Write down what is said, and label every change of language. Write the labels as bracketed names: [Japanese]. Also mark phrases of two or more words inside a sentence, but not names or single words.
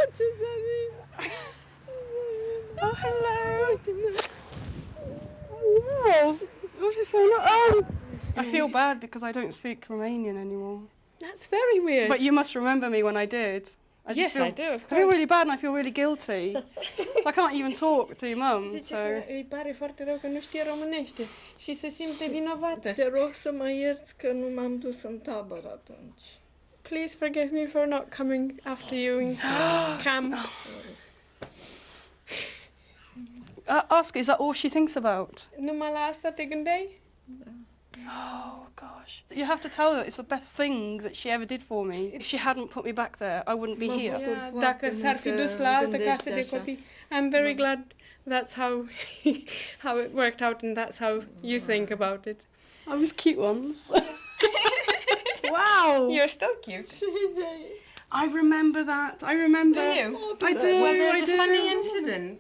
[English] Oh hello. Oh wow. This is so nice. Oh. I feel bad because I don't speak Romanian anymore. That's very weird. But you must remember me when I did. Yes, I do, of course. I feel really bad and I feel really guilty. I can't even talk to your mum. [Romanian] Zice că îi pare foarte rău că nu știe românește și se simte vinovată. Te rog să mă ierți că nu m-am dus în tabără atunci. [English] Please forgive me for not coming after you in camp. Ask, is that all she thinks about? [Romanian] Numai la asta te gândeai? [English] Oh gosh. You have to tell her it's the best thing that she ever did for me. If she hadn't put me back there, I wouldn't be here. [Romanian] Dacă s-ar fi dus la altă casă de copii. [English] I'm very glad that's how it worked out and that's how you think about it. I was cute once. Wow! You're still cute. I remember that. I remember. Do you? I do. Well, there's a funny incident.